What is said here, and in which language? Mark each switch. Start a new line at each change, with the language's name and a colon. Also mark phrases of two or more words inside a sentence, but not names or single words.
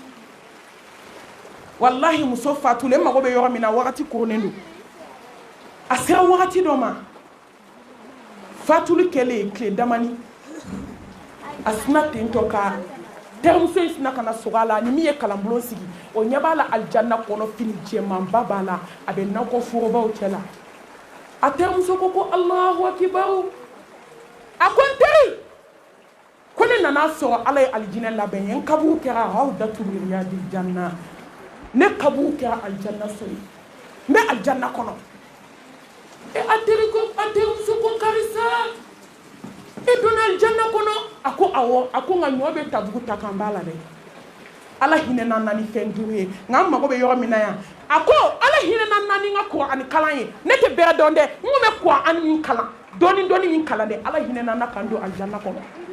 Bambara: wallahi muso fatulen mago bɛ yɔrɔ min na wagati koronnen don a sera wagati dɔ ma fatuli kɛlen tile damani a sina ten tɔ ka terimuso in sina ka na sɔgɔ a la ni min ye kalanbulon sigi o ɲɛ b'a la alijanna kɔnɔ fini jɛmanba b'a la a bɛ nakɔ forobaw cɛ la a terimuso ko
Arabic: alahu akibaru
Bambara: a ko n teri ko ne nana sɔrɔ ala ye alijinɛ labɛn ye n kaburu kɛra
Arabic: rawdatul riyadil janna
Bambara: ne kaburu kɛra alijanna so ye n bɛ alijanna kɔnɔ a terimuso ko karisa e donna alijanna kɔnɔ a ko awɔ a ko nka ɲɔ bɛ tabugu ta kan b'a la dɛ ala hinɛna n na ni fɛn duuru ye nka n mago bɛ yɔrɔ min na yan a ko ala hinɛna n na ni n ka kuranɛ kalan ye ne tɛ bɛrɛ dɔn dɛ n ko bɛ kuranɛ min kalan dɔɔni min kalan dɛ ala hinɛna n na kan don alijanna kɔnɔ